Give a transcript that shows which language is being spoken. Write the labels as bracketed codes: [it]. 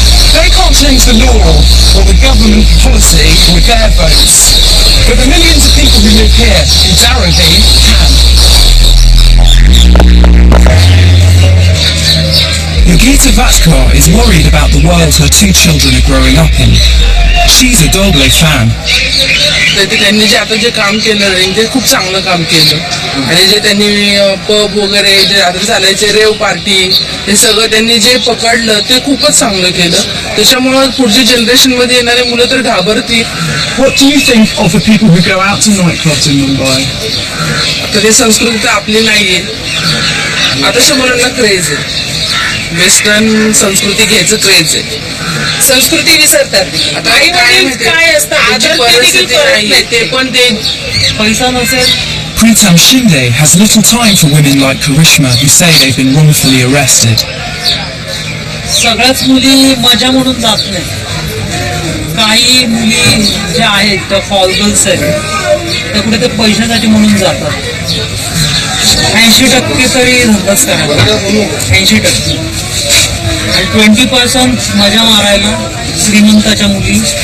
[en] They can't change the law or the government policy with their votes, but the millions of people who live here in Dharavi can. Yogita Vatkar is worried about the world her two children are growing up in. She's a Doble fan. [mr] त्यांनी जे आता जे काम केलं ते खूप चांगलं काम केलं आणि जे त्यांनी पब वगैरे जे रात्री चालायचे रेव पार्टी हे सगळं त्यांनी जे पकडलं ते खूपच चांगलं केलं त्याच्यामुळे पुढच्या जनरेशन मध्ये येणारे मुलं तर घाबरतील. [en] What do you think of the people who go out to nightclubs in Mumbai? [mr] आता ते संस्कृती तर आपली नाहीये. आताच्या मुलांना क्रेज आहे. वेस्टर्न संस्कृती घ्यायचं क्रेज आहे. संस्कृती विसरतात. आता आई वडील काय असतं आदर परिस्थिती नाहीये ते पण ते पैसा नसेल. [en] Pritam Shinde has little time for women like Karishma who say they've been wrongfully arrested. [mr] सगळ्याच मुली मजा म्हणून जात नाही. काही मुली ज्या आहेत त्या फॉल गर्ल्स आहेत त्या कुठे ते पैशासाठी म्हणून जातात. 80% तरी धंदाच करायला 80% आणि 20% मजा मारायला श्रीमंताच्या मुली.